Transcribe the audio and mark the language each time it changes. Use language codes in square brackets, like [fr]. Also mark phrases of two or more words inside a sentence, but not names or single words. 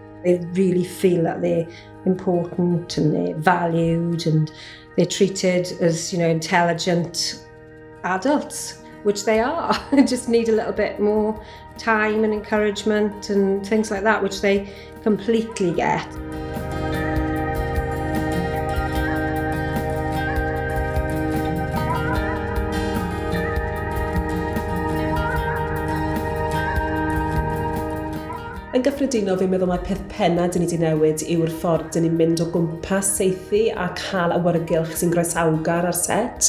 [en] They really feel that they're important and they're valued and they're treated as, intelligent adults. Which they are, just need a little bit more time and encouragement and things like that, which they completely get. [cy] Yn gyffredinol, fi'n meddwl mae peth penna dyn ni wedi newid yw'r ffordd dyn ni'n mynd o gwmpas saethu a cael awyrgylch sy'n groesawgar ar set.